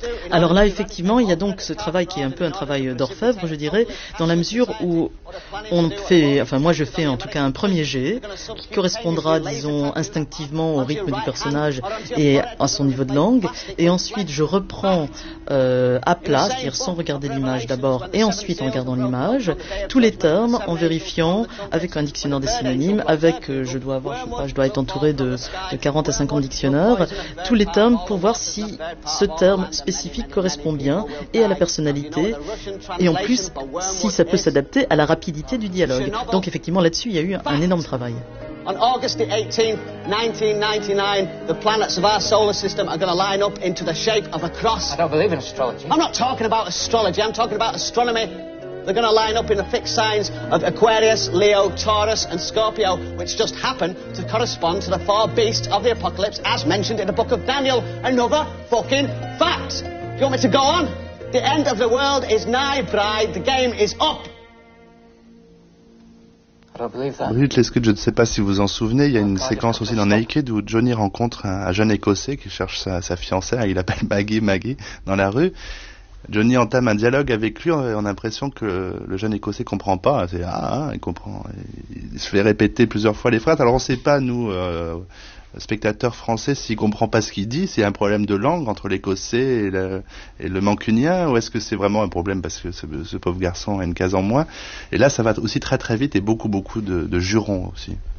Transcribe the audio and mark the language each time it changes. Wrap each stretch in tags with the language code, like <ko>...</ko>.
<fr>Alors là, effectivement, il y a donc ce travail qui est un peu un travail d'orfèvre, je dirais, dans la mesure où on fait, enfin moi je fais en tout cas un premier jet, qui correspondra, disons, instinctivement au rythme du personnage et à son niveau de langue, et ensuite je reprends à plat, c'est-à-dire sans regarder l'image d'abord, et ensuite en regardant l'image, tous les termes en vérifiant avec un dictionnaire des synonymes, avec je dois avoir, je sais pas, je dois être entouré de 40 à 50 dictionnaires, tous les termes pour voir si ce terme spécifique correspond bien et à la personnalité, et en plus si ça peut s'adapter à la rapidité du dialogue. Donc effectivement là-dessus il y a eu un énorme travail.</fr> <en>On August the 18th, 1999, the planets of our solar system are going to line up into the shape of a cross. I don't believe in astrology. I'm not talking about astrology, I'm talking about astronomy. They're going to line up in the fixed signs of Aquarius, Leo, Taurus and Scorpio, which just happen to correspond to the four beasts of the apocalypse as mentioned in the book of Daniel. Another fucking fact. Do you want me to go on? The end of the world is nigh, bride. The game is up.</en> <fr>Ruth Lescut, je ne sais pas si vous en souvenez, il y a une séquence aussi dans Naked où Johnny rencontre un jeune écossais qui cherche sa fiancée, il l'appelle Maggie, dans la rue. Johnny entame un dialogue avec lui, on a l'impression que le jeune écossais ne comprend pas, c'est, il comprend, il se fait répéter plusieurs fois les phrases, alors on ne sait pas nous, spectateurs français, s'il ne comprend pas ce qu'il dit, s'il y a un problème de langue entre l'écossais et le mancunien, ou est-ce que c'est vraiment un problème parce que ce pauvre garçon a une case en moins, et là ça va aussi très très vite et beaucoup de jurons aussi.</fr>